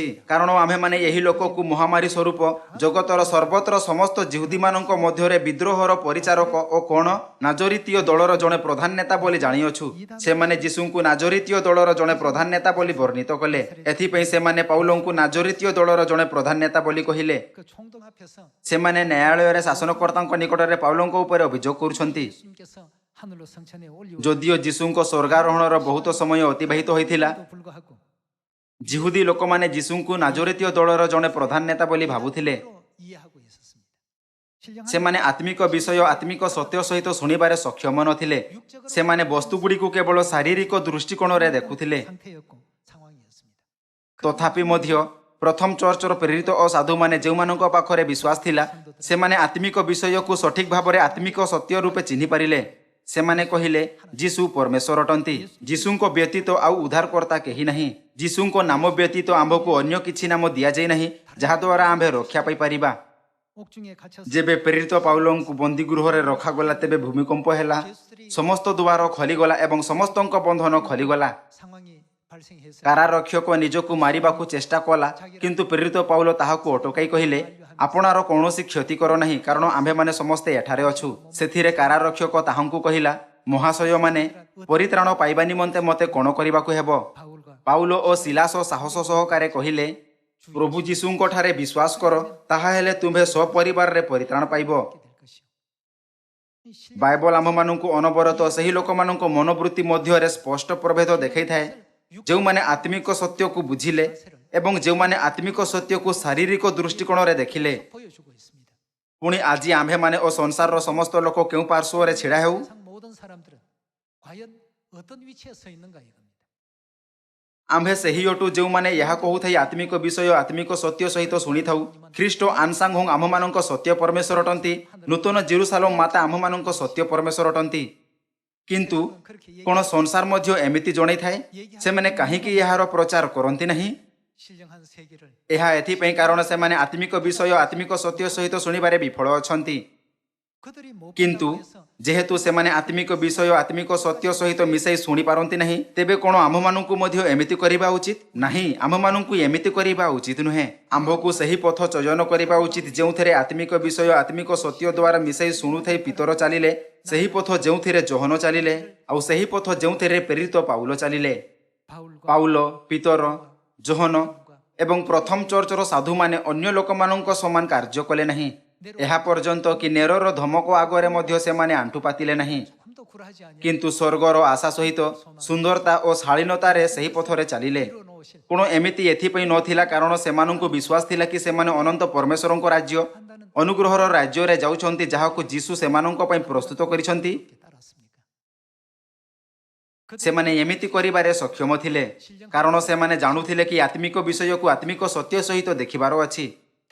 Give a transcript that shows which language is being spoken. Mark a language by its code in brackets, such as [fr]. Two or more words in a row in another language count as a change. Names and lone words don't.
[or] କାରଣ ଆମ୍ଭେମାନେ ଏହି ଲୋକକୁ ମହାମାରୀ ସ୍ୱରୂପ ଜଗତର ସର୍ବତ୍ର ସମସ୍ତ ଯିହୁଦୀମାନଙ୍କ ମଧ୍ୟରେ ବିଦ୍ରୋହର ପରିଚାରକ ଓ କଣ ନାଜରିତୀୟ ଦଳର ଜଣେ ପ୍ରଧାନ ନେତା ବୋଲି ଜାଣିଅଛୁ। ସେମାନେ ଯୀଶୁଙ୍କୁ ନାଜରିତୀୟ ଦଳର ଜଣେ ପ୍ରଧାନ ନେତା ବୋଲି ବର୍ଣ୍ଣିତ କଲେ। ଏଥିପାଇଁ ସେମାନେ ପାଉଲଙ୍କୁ ନାଜରିତୀୟ ଦଳର ଜଣେ ପ୍ରଧାନ ନେତା ବୋଲି କହିଲେ। [ko] 그 총동 앞에서 [or] ସେମାନେ ନ୍ୟାୟାଳୟରେ ଶାସନକର୍ତ୍ତାଙ୍କ ନିକଟରେ ପାଉଲଙ୍କ ଉପରେ ଅଭିଯୋଗ କରୁଛନ୍ତି। [ko] 예수님께서 하늘로 성천에 올리오 [or] ଯଦିଓ ଯୀଶୁଙ୍କ ସ୍ୱର୍ଗାରୋହଣର ବହୁତ ସମୟ ଅତିବାହିତ ହୋଇଥିଲା, [ko] 불구하고 [or] ଜିହୁଦୀ ଲୋକମାନେ ଯୀଶୁଙ୍କୁ ନାଜରିତୀୟ ଦଳର ଜଣେ ପ୍ରଧାନ ନେତା ବୋଲି ଭାବୁଥିଲେ। [ko] 이해하고 있었습니다. 신령한 [or] ସେମାନେ ଆତ୍ମିକ ବିଷୟ ଆତ୍ମିକ ସତ୍ୟ ସହିତ ଶୁଣିବାରେ ସକ୍ଷମ ନଥିଲେ। ସେମାନେ ବସ୍ତୁଗୁଡ଼ିକୁ କେବଳ ଶାରୀରିକ ଦୃଷ୍ଟିକୋଣରେ ଦେଖୁଥିଲେ। [ko] 상태였고 상황이었습니다. [or] ତଥାପି ମଧ୍ୟ ପ୍ରଥମ ଚର୍ଚ୍ଚର ପ୍ରେରିତ ଓ ସାଧୁମାନେ ଯେଉଁମାନଙ୍କ ପାଖରେ ବିଶ୍ୱାସ ଥିଲା, ସେମାନେ ଆତ୍ମିକ ବିଷୟକୁ ସଠିକ୍ ଭାବରେ ଆତ୍ମିକ ସତ୍ୟ ରୂପେ ଚିହ୍ନି ପାରିଲେ। ସେମାନେ କହିଲେ, ଯୀଶୁ ପରମେଶ୍ୱର ଅଟନ୍ତି। ଯୀଶୁଙ୍କ ବ୍ୟତୀତ ଆଉ ଉଦ୍ଧାରକର୍ତ୍ତା କେହି ନାହିଁ। ଯୀଶୁଙ୍କ ନାମ ବ୍ୟତୀତ ଆମ୍ଭକୁ ଅନ୍ୟ କିଛି ନାମ ଦିଆଯାଇ ନାହିଁ, ଯାହାଦ୍ୱାରା ଆମ୍ଭେ ରକ୍ଷା ପାଇପାରିବା। [ko] 옥중에 갇혀서 [or] ଯେବେ ପ୍ରେରିତ ପାଉଲଙ୍କୁ ବନ୍ଦୀଗୃହରେ ରଖାଗଲା, ତେବେ ଭୂମିକମ୍ପ ହେଲା, ସମସ୍ତ ଦୁଆର ଖୋଲିଗଲା ଏବଂ ସମସ୍ତଙ୍କ ବନ୍ଧନ ଖୋଲିଗଲା। [ko] 상황이 발생해서 [or] କାରାରକ୍ଷକ ନିଜକୁ ମାରିବାକୁ ଚେଷ୍ଟା କଲା, କିନ୍ତୁ ପ୍ରେରିତ ପାଉଲ ତାହାକୁ ଅଟକାଇ କହିଲେ, ଆପଣାର କୌଣସି କ୍ଷତି କର ନାହିଁ, କାରଣ ଆମ୍ଭେମାନେ ସମସ୍ତେ ଏଠାରେ ଅଛୁ। ସେଥିରେ କାରାରକ୍ଷକ ତାହାଙ୍କୁ କହିଲା, ମହାଶୟମାନେ, ପରିତ୍ରାଣ ପାଇବା ନିମନ୍ତେ ମୋତେ କ'ଣ କରିବାକୁ ହେବ? [ko] 바울과 [or] ପାଉଲ ଓ ସିଲାସ ସାହସ ସହକାରେ କହିଲେ, ପ୍ରଭୁ ଯୀଶୁଙ୍କଠାରେ ବିଶ୍ୱାସ କର, ତାହାହେଲେ ତୁମ୍ଭେ ସପରିବାରରେ ପରିତ୍ରାଣ ପାଇବ। [ko] 될 것이요. 이 신령 [or] ବାଇବଲ ଆମମାନଙ୍କୁ ଅନବରତ ସେହି ଲୋକମାନଙ୍କ ମନୋବୃତ୍ତି ମଧ୍ୟରେ ସ୍ପଷ୍ଟ ପ୍ରଭେଦ ଦେଖାଇଥାଏ, ଯେଉଁମାନେ ଆତ୍ମିକ ସତ୍ୟକୁ ବୁଝିଲେ ଏବଂ ଯେଉଁମାନେ ଆତ୍ମିକ ସତ୍ୟକୁ ଶାରୀରିକ ଦୃଷ୍ଟିକୋଣରେ ଦେଖିଲେ। [ko] 보여주고 있습니다. [or] ପୁଣି ଆଜି ଆମ୍ଭେମାନେ ଓ ସଂସାରର ସମସ୍ତ ଲୋକ କେଉଁ ପାର୍ଶ୍ୱରେ ଛିଡ଼ା ହେଉ? [ko] 세상 모든 사람들은 과연 어떤 위치에 서 있는가 이겁니다. [or] ଆମ୍ଭେ ସେହି ଅଟୁ ଯେଉଁମାନେ ଏହା କହୁଥାଇ ଆତ୍ମିକ ବିଷୟ ଆତ୍ମିକ ସତ୍ୟ ସହିତ ଶୁଣିଥାଉ। ଖ୍ରୀଷ୍ଟ ଆନସାଂହୋଂ ଆମମାନଙ୍କ ସତ୍ୟ ପରମେଶ୍ୱର ଅଟନ୍ତି। ନୂତନ ଜେରୁସାଲେମ ମାତା ଆମମାନଙ୍କ ସତ୍ୟ ପରମେଶ୍ୱର ଅଟନ୍ତି। କିନ୍ତୁ କ'ଣ ସଂସାର ମଧ୍ୟ ଏମିତି ଜଣାଇଥାଏ? ସେମାନେ କାହିଁକି ଏହାର ପ୍ରଚାର କରନ୍ତି ନାହିଁ? [ko] 신령한 세계를 [or] ଏହା ଏଥିପାଇଁ କାରଣ ସେମାନେ ଆତ୍ମିକ ବିଷୟ ଆତ୍ମିକ ସତ୍ୟ ସହିତ ଶୁଣିବାରେ ବିଫଳ ଅଛନ୍ତି। [ko] 그들이 못 [or] କିନ୍ତୁ [ko] 본다고 해서 [or] ଯେହେତୁ ସେମାନେ ଆତ୍ମିକ ବିଷୟ ଆତ୍ମିକ ସତ୍ୟ ସହିତ ମିଶାଇ ଶୁଣିପାରନ୍ତି ନାହିଁ, ତେବେ କ'ଣ ଆମ୍ଭମାନଙ୍କୁ ମଧ୍ୟ ଏମିତି କରିବା ଉଚିତ? ନାହିଁ, ଆମ୍ଭମାନଙ୍କୁ ଏମିତି କରିବା ଉଚିତ ନୁହେଁ। ଆମ୍ଭକୁ ସେହି ପଥ ଚୟନ କରିବା ଉଚିତ ଯେଉଁଥିରେ ଆତ୍ମିକ ବିଷୟ ଆତ୍ମିକ ସତ୍ୟ ଦ୍ୱାରା ମିଶାଇ ଶୁଣୁଥାଇ ପିତର ଚାଲିଲେ, ସେହି ପଥ ଯେଉଁଥିରେ ଯୋହନ ଚାଲିଲେ, ଆଉ ସେହି ପଥ ଯେଉଁଥିରେ ପ୍ରେରିତ ପାଉଲ ଚାଲିଲେ। [ko] 바울과 [or] ପାଉଲ, ପିତର, ଯୋହନ ଏବଂ ପ୍ରଥମ ଚର୍ଚ୍ଚର ସାଧୁମାନେ ଅନ୍ୟ ଲୋକମାନଙ୍କ ସମାନ କାର୍ଯ୍ୟ କଲେ ନାହିଁ। ଏହା ପର୍ଯ୍ୟନ୍ତ କି ନେରର ଧମକ ଆଗରେ ମଧ୍ୟ ସେମାନେ ଆଣ୍ଠୁ ପାତିଲେ ନାହିଁ। [ko] 조금도 굴하지 아니하고 [or] କିନ୍ତୁ ସ୍ୱର୍ଗର ଆଶା ସହିତ ସୁନ୍ଦରତା ଓ ଶାଳୀନତାରେ ସେହି ପଥରେ ଚାଲିଲେ। [ko] 이루어놓으실 [or] କ'ଣ ଏମିତି ଏଥିପାଇଁ ନଥିଲା କାରଣ ସେମାନଙ୍କୁ ବିଶ୍ୱାସ ଥିଲା କି ସେମାନେ ଅନନ୍ତ ପରମେଶ୍ୱରଙ୍କ ରାଜ୍ୟ, ଅନୁଗ୍ରହର ରାଜ୍ୟରେ ଯାଉଛନ୍ତି, ଯାହାକୁ ଯୀଶୁ ସେମାନଙ୍କ ପାଇଁ ପ୍ରସ୍ତୁତ କରିଛନ୍ତି? [ko] 따랐습니까? [or] ସେମାନେ ଏମିତି କରିବାରେ ସକ୍ଷମ ଥିଲେ କାରଣ ସେମାନେ ଜାଣୁଥିଲେ କି ଆତ୍ମିକ ବିଷୟକୁ ଆତ୍ମିକ ସତ୍ୟ ସହିତ ଦେଖିବାର ଅଛି।